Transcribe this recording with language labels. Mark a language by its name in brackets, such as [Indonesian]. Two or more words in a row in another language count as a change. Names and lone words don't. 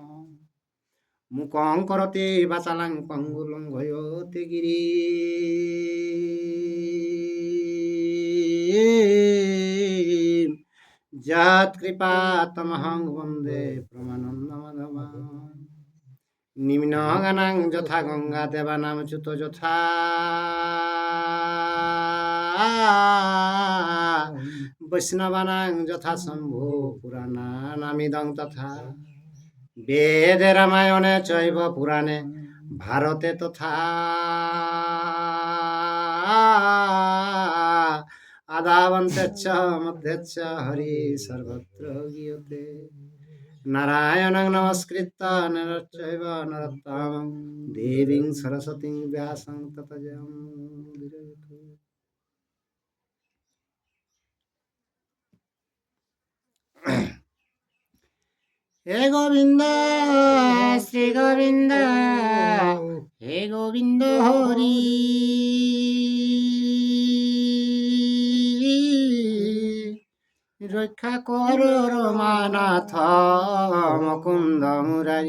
[Sanskrit] মুখং করোতি বাচালাং পঙ্গুলং লঙ্ঘয়তে গিরিম। যৎকৃপাতমহং বন্দে পরমানন্দমাধবম। নিম্নগানাং যথা গঙ্গা দেবানাং চ্যুত যথা। বৈষ্ণবানাং যথা শম্ভু পুরাণানামিদং তথা। বেদে রামায়ণে চৈব পুরাণে ভারতে তথা। আদাবন্তেচ্চ মধ্যেচ্চ হরি সর্বত্র গীয়তে। নারায়ণং নমস্কৃত্য নরং চৈব নরোত্তমং দেবীং সরস্বতীং ব্যাসং ততো জয়মুদীরয়েৎ। [Bangla] হে গোবিন্দ শ্রী গোবিন্দ হে গোবিন্দ হরি। রক্ষা কর রমানাথ মুকুন্দ মুরারি।